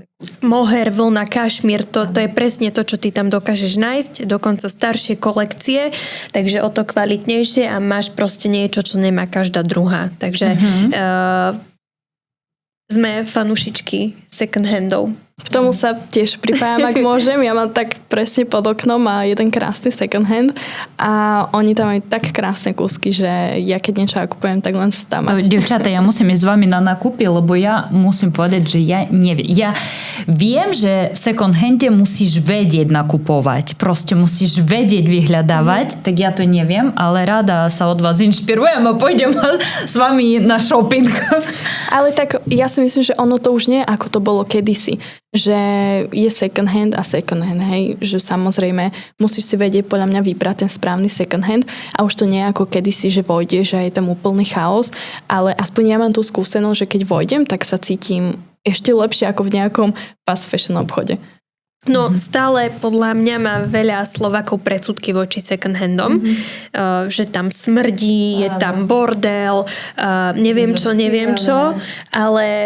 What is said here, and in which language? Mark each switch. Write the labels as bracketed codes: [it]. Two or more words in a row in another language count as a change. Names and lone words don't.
[sk] Mohair, vlna, kašmír, to je presne to, čo ty tam dokážeš nájsť, dokonca staršie kolekcie, takže o to kvalitnejšie, a máš proste niečo, čo nemá každá druhá. Takže sme fanúšičky [en] second handov. [sk] K tomu sa tiež pripájam, ak môžem. Ja mám tak presne pod oknom a jeden krásny [en] second hand [sk] a oni tam majú tak krásne kúsky, že ja keď niečo kupujem, tak len tam mať. Dievčatá, ja musím ísť s vami na nákupy, lebo ja musím povedať, že ja neviem. Ja viem, že v [en] second hande [sk] musíš vedieť nakupovať. Proste musíš vedieť vyhľadávať, tak ja to neviem, ale rada sa od vás inšpirujem a pôjdem s vami na shopping. Ale tak ja si myslím, že ono to už nie ako to bolo kedysi. Že je [en] second hand [sk] a [en] second hand, [sk] hej, že samozrejme musíš si vedieť podľa mňa vybrať ten správny [en] second hand, [sk] a už to nie je ako kedysi, že vojdeš a je tam úplný chaos, ale aspoň ja mám tú skúsenosť, že keď vojdem, tak sa cítim ešte lepšie ako v nejakom [en] fast fashion [sk] obchode. No stále podľa mňa má veľa Slovákov predsudky voči [en] second handom, [sk] že tam smrdí, je tam bordel, neviem čo, ale